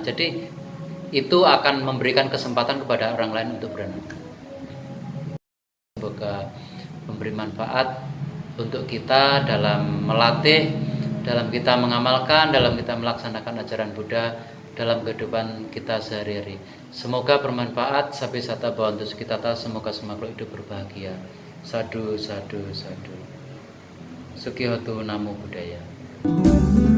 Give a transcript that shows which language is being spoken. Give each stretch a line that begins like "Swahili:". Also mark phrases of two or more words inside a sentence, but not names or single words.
Indonesian: Jadi itu akan memberikan kesempatan kepada orang lain untuk berdana. Semoga memberi manfaat untuk kita dalam melatih, dalam kita mengamalkan, dalam kita melaksanakan ajaran Buddha dalam kehidupan kita sehari-hari. Semoga bermanfaat.
Pali: Sabi sata bhavantu sukhitata.
Indonesian: Semoga semua makhluk hidup berbahagia.
Pali: Sadu, sadu, sadu. Sukihotu Namo Buddhaya.